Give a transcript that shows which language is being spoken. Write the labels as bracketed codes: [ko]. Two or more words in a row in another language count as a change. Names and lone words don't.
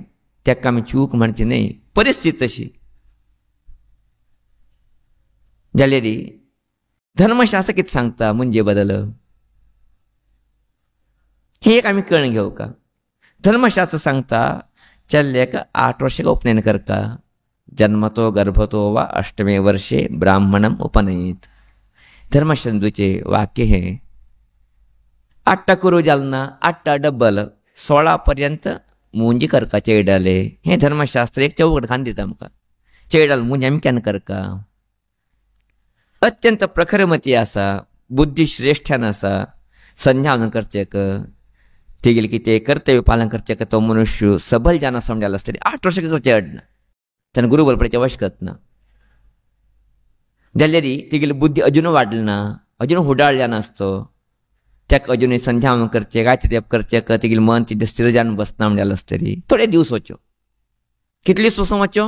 [kok] तेका आमी चूक म्हणची न्ही, परिस्थिती तशी जाल्यार धर्मशास्त्र कितें सांगता म्हणजे बदल हे एक आमी कळून घेवका. धर्मशास्त्र सांगता चल्ल्याक 8 वर्षां उपनयन करता, [sa] जन्मतो गर्भतो वा 8मे वर्षे ब्राह्मणम उपनयीत. [kok] धर्मशास्त्राचे वाक्य हे 8 करू जालना 8 डब्बल 16 पर्यंत मुंजी करका चेडाले. हे धर्मशास्त्र एक चौकट खान दिता आमकां. चेडाल मुंजी आमी केन्ना करका. अत्यंत प्रखरमती आसा, बुद्धी श्रेष्ठान आसा, संध्यावन करचेक तेगेले कितें कर्तव्य पालन करचें तो मनुष्य सबल जाना समजायला आसता 8 वर्ष करचें अडना त्यानं गुरु बलपडीचें वशकत ना जाल्यार तेगेली बुद्धी अजून वाडली ना अजून हुडाळ जावन आसतो त्याक अजूनय संध्या करचें गायत्री जप करचें तेगेलें मन तिथे स्थिर जावन बसना म्हणल्यार आसतरी थोडे दिवस वच्यो कितली वचूं वच्यो